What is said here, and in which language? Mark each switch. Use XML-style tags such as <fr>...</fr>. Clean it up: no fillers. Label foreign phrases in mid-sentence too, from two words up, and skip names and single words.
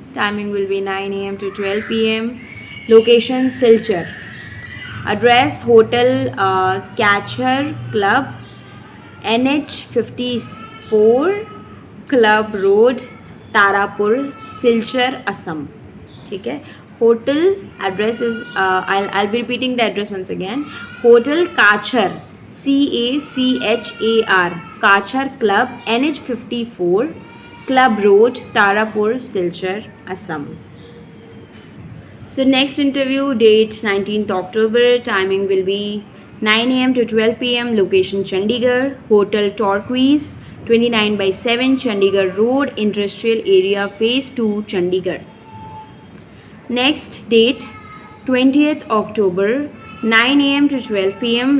<en>Timing will be 9 a.m. to 12 p.m. Location Silchar. Address Hotel Catcher Club, NH54, Club Road, Tarapur, Silchar, Assam.</en> <hi>ठीक है.</hi> <en>Hotel address is I'll be repeating the address once again. Hotel Kachar, CACHAR, Kachar Club, NH54, Club Road, Tarapur, Silchar, Assam. So next interview date 19th October. Timing will be 9 a.m. to 12 p.m. Location Chandigarh. Hotel Turquoise, 29/7 Chandigarh Road, Industrial Area, Phase 2, Chandigarh. Next date 20th October, 9 a.m. to 12 p.m.</en>